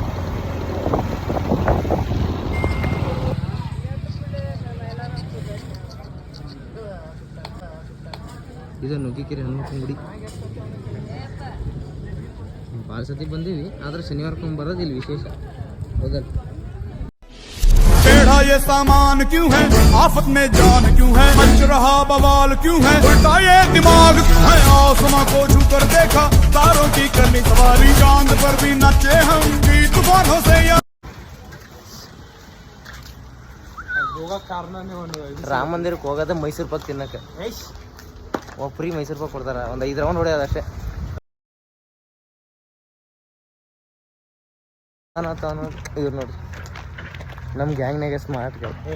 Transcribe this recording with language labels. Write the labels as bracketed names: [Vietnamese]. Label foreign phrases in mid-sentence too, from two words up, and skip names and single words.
[Kannada] ಇದು ನುಗ್ಗಿಕೆರೆ ಹನುಮಕ್ಕನ ಗುಡಿ. ಭಾಳ ಸತಿ ಬಂದೀವಿ, ಆದ್ರೆ ಶನಿವಾರಕ್ಕೊಮ್ಮೆ ಬರೋದು ಇಲ್ಲಿ ವಿಶೇಷ. ಹೌದಲ್ಲ? [Hindi] टेढ़ा ये सामान क्यों है, आफत में जान क्यों है, मच रहा बवाल क्यों है, उल्टा ये दिमाग क्यों है, आसमां को छू कर देखा, तारों की करनी सवारी, चांद पर भी नाचे हम भी तूफानों से या [Kannada] ರಾಮ ಮಂದಿರಕ್ಕೆ ಹೋಗೋದ ಮೈಸೂರು ಪಾಕ್ ತಿನ್ನಕ್ಕೆ. ಫ್ರೀ ಮೈಸೂರು ಪಾಕ್ ಕೊಡ್ತಾರ. ಒಂದು 5 ರೌಂಡ್ ಹೊಡೆಯೋದು ಅಷ್ಟೇ. ಇವ್ರು ನೋಡಿ ನಮ್ಮ ಗ್ಯಾಂಗ್ನಾಗ ಸ್ಮಾರ್ಟ್ ಗಳು.